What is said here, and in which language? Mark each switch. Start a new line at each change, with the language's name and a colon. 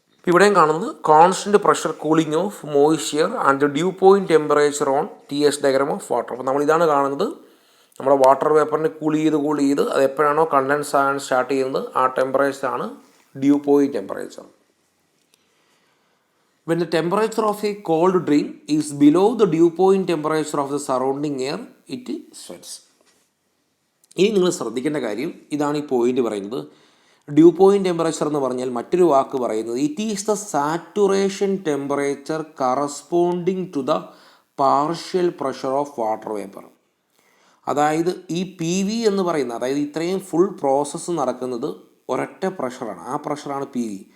Malayalam: ഇവിടെയും കാണുന്നത്
English: Constant pressure cooling of moisture and dew point temperature on TS diagram of water.
Malayalam: അപ്പോൾ നമ്മളിതാണ് കാണുന്നത്, നമ്മുടെ വാട്ടർ വേപ്പറിനെ കൂൾ ചെയ്ത് അത് എപ്പോഴാണോ കണ്ടൻസ് ആകാൻ സ്റ്റാർട്ട് ചെയ്യുന്നത് ആ ടെമ്പറേച്ചറാണ് due point temperature.
English: When the temperature of a cold drink is below the dew point temperature of the surrounding air, it sweats.
Malayalam: ഇനി നിങ്ങൾ ശ്രദ്ധിക്കേണ്ട കാര്യം ഇതാണ് ഈ പോയിന്റ് പറയുന്നത്. ഡ്യൂ പോയിൻറ്റ് ടെമ്പറേച്ചർ എന്ന് പറഞ്ഞാൽ മറ്റൊരു വാക്ക് പറയുന്നത്
English: It is the saturation temperature corresponding to the partial pressure of water vapour.
Malayalam: അതായത് ഈ PV എന്ന് പറയുന്നത്, അതായത് ഇത്രയും ഫുൾ പ്രോസസ്സ് നടക്കുന്നത് ഒരൊറ്റ പ്രഷറാണ്. ആ പ്രഷറാണ് PV.